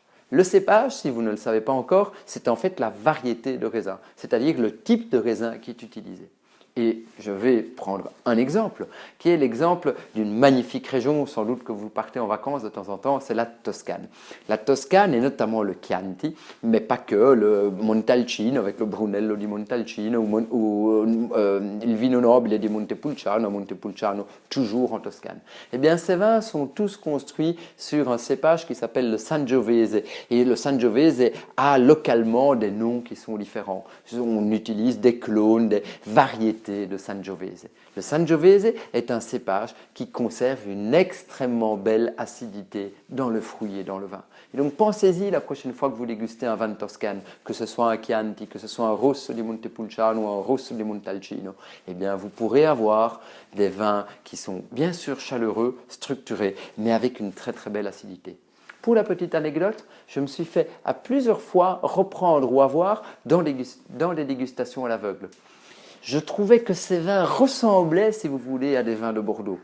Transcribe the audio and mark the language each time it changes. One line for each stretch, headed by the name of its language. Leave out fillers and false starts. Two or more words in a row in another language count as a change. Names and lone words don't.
French: Le cépage, si vous ne le savez pas encore, c'est en fait la variété de raisin, c'est-à-dire le type de raisin qui est utilisé. Et je vais prendre un exemple, qui est l'exemple d'une magnifique région, sans doute que vous partez en vacances de temps en temps, c'est la Toscane. La Toscane et notamment le Chianti, mais pas que, le Montalcino avec le Brunello di Montalcino ou il Vino Nobile di Montepulciano, toujours en Toscane. Eh bien, ces vins sont tous construits sur un cépage qui s'appelle le Sangiovese. Et le Sangiovese a localement des noms qui sont différents. On utilise des clones, des variétés de Sangiovese. Le Sangiovese est un cépage qui conserve une extrêmement belle acidité dans le fruit et dans le vin. Et donc pensez-y la prochaine fois que vous dégustez un vin de Toscane, que ce soit un Chianti, que ce soit un Rosso di Montepulciano ou un Rosso di Montalcino, eh bien vous pourrez avoir des vins qui sont bien sûr chaleureux, structurés, mais avec une très belle acidité. Pour la petite anecdote, je me suis fait à plusieurs fois reprendre ou avoir dans les dégustations à l'aveugle. Je trouvais que ces vins ressemblaient, si vous voulez, à des vins de Bordeaux.